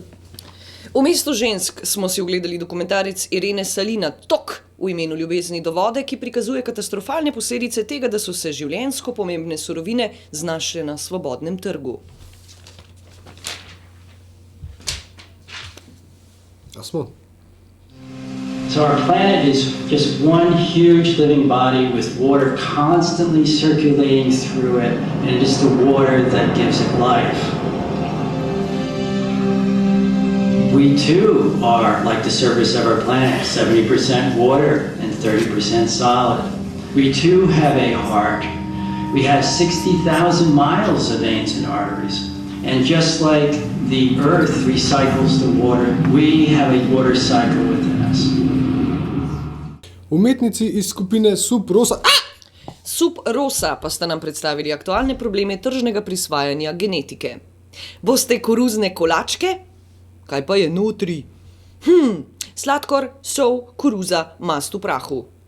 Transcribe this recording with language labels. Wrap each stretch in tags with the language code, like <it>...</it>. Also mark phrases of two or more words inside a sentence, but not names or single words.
<sl>V mestu žensk smo si ogledali dokumentarec Irene Salina Tok v imenu ljubezni do vode, ki prikazuje katastrofalne posledice tega, da so se življenjsko pomembne surovine znašle na svobodnem trgu. A smo?</sl> <en>So our planet is just one huge living body with water constantly circulating through it, and it is the water that gives it life. We too are like the surface of our planet, 70% water and 30% solid. We too have a heart. We have 60,000 miles of veins and arteries. And just like the earth recycles the water, we have a water cycle within us.</en> <sl>Umetnici iz skupine Sub Rosa Sub Rosa pa sta nam predstavili aktualne probleme tržnega prisvajanja genetike. Boste koruzne kolačke? Kaj pa je notri? Sladkor, sol, koruza, mast v prahu.</sl>